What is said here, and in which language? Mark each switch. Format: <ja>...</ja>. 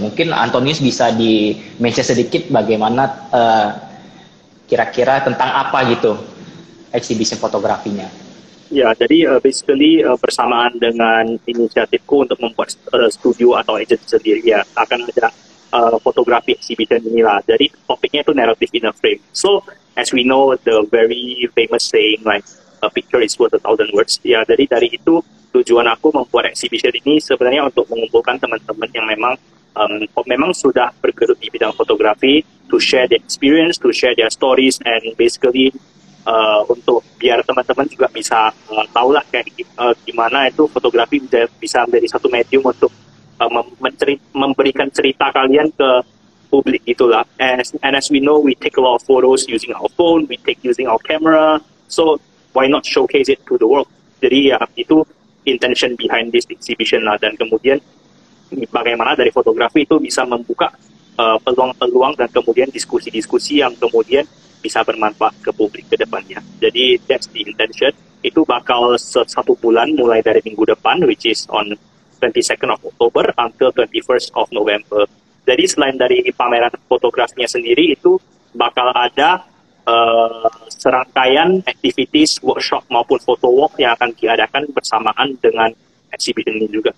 <id>Mungkin Antonius bisa di-mention sedikit bagaimana kira-kira tentang apa gitu exhibition fotografinya. Ya, jadi basically bersamaan dengan inisiatifku untuk membuat studio atau agency sendiri, ya akan ada fotografi exhibition inilah. Jadi topiknya itu</id> <en>narrative in a frame. So as we know the very famous saying like a picture is worth 1,000 words.</en> <id>Ya, jadi dari itu tujuan aku membuat exhibition ini sebenarnya untuk mengumpulkan teman-teman yang memang sudah bergelut di bidang fotografi,</id> <en>to share their experience, to share their stories,</en> <id>and basically untuk biar teman-teman juga bisa tahulah kayak gimana itu fotografi bisa menjadi satu medium untuk memberikan cerita kalian ke publik itulah.</id> <en>And as we know, we take a lot of photos using our phone, we take using our camera, so why not showcase it to the world?</en> <id>Jadi ya itu</id> <en>intention behind this exhibition</en> <id>lah. Dan kemudian bagaimana dari fotografi itu bisa membuka peluang-peluang dan kemudian diskusi-diskusi yang kemudian bisa bermanfaat ke publik ke depannya. Jadi</id> <en>that's the intention.</en> <id>Itu bakal 1 bulan mulai dari minggu depan,</id> <en>which is on 22nd of October until 21st of November.</en> <id>Jadi selain dari pameran fotografinya sendiri, itu bakal ada serangkaian activities, workshop maupun photo walk yang akan diadakan bersamaan dengan exhibition ini juga.</id>